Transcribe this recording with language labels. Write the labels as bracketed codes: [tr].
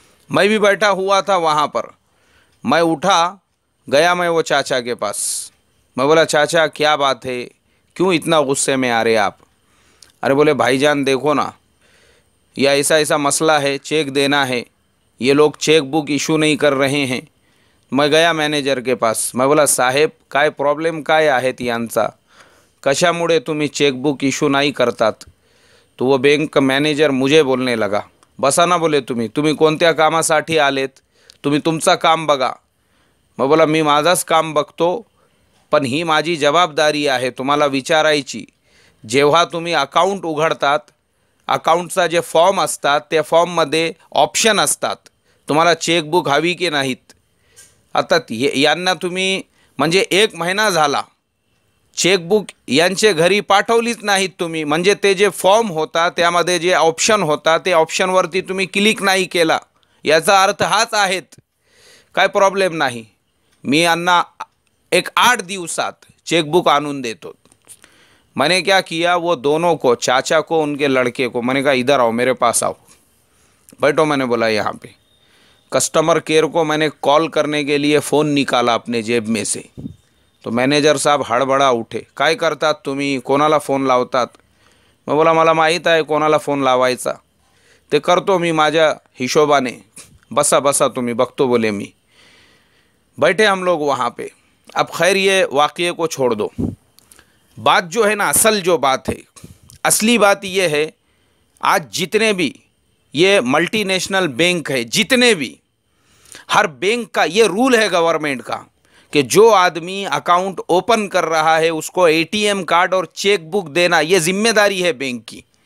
[hi] मैं भी बैठा हुआ था वहाँ पर, मैं उठा गया मैं वो चाचा के पास। मैं बोला चाचा क्या बात है, क्यों इतना गुस्से में आ रहे आप। अरे बोले भाईजान देखो ना, या ऐसा ऐसा मसला है, चेक देना है, ये लोग चेक बुक इशू नहीं कर रहे हैं। मैं गया मैनेजर के पास, मैं बोला [mr] साहेब काय प्रॉब्लेम काय आहेत यांचा, कशामुळे तुम्ही चेक बुक इशू नाही करतात। [hi] तो वो बैंक मॅनेजर मुझे बोलने लगा, [mr] बसा ना बोले तुम्ही कोणत्या कामासाठी आलेत, तुम्ही तुमचा काम बघा। [hi] मैं बोला [mr] मी माझाच काम बघतो, पण ही माझी जबाबदारी आहे तुम्हाला विचारायची। जेव्हा तुम्ही अकाउंट उघडतात, अकाउंटचा जे फॉर्म असतात त्या फॉर्ममध्ये ऑप्शन असतात, तुम्हाला चेकबुक हवी की नाहीत। आता यांना तुम्ही म्हणजे 1 महिना झाला चेकबुक यांचे घरी पाठवलीच नाहीत तुम्ही, म्हणजे ते जे फॉर्म होता त्यामध्ये जे ऑप्शन होता ते ऑप्शनवरती तुम्ही क्लिक नाही केला, याचा अर्थ हाच आहेत। काय प्रॉब्लेम नाही, मी यांना एक 8 दिवसात चेकबुक आणून देतो। [hi] मैंने क्या किया, वो दोनों को, चाचा को उनके लड़के को, मैंने कहा इधर आओ, मेरे पास आओ, बैठो। मैंने बोला यहाँ पे कस्टमर केयर को मैंने कॉल करने के लिए फ़ोन निकाला अपने जेब में से। तो मैनेजर साहब हड़बड़ा उठे, [mr] काय करतात तुम्ही, कोणाला फ़ोन लावतात। [hi] मैं बोला [mr] मला माहीत आहे कोणाला फ़ोन लावायचा, ते करतो मी माझ्या हिशोबाने, बसा बसा तुम्ही बघतो बोले मी। [hi] बैठे हम लोग वहाँ पे। अब खैर ये वाक़ये को छोड़ दो, बात जो है ना, असल जो बात है, असली बात ये है, आज जितने भी ये मल्टीनेशनल बैंक है, जितने भी, हर बैंक का ये रूल है गवर्नमेंट का कि जो आदमी अकाउंट ओपन कर रहा है उसको एटीएम कार्ड और चेक बुक देना ये जिम्मेदारी है बैंक की।